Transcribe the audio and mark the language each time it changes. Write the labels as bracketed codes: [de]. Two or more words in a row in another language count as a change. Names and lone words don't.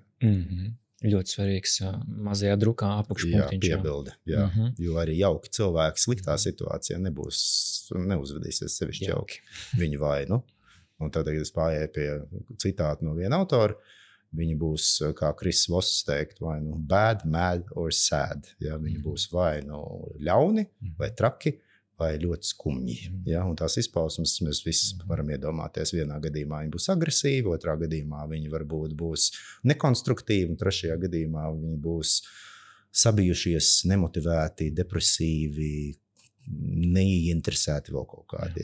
[lv] Ļoti svarīgs mazajā drukā apakšpunktiņš. Jā, piebilde. Jā. Jo arī jauki cilvēki sliktā situācijā neuzvedīsies sevišķi jauki. Viņi vainu. Un tad, kad es pārēju pie citātu no viena autora, viņi būs, kā Kris Voss teikt, vai nu [en] bad, mad or sad. [lv] Ja? Viņi būs vai nu ļauni, vai traki, vai ļoti skumji. Ja? Un tās izpausmes mēs visi varam iedomāties. Vienā gadījumā viņi būs agresīvi, otrā gadījumā viņi varbūt būs nekonstruktīvi, un trešajā gadījumā viņi būs sabijušies, nemotivēti, depresīvi, neinteresēti vēl kaut kādi.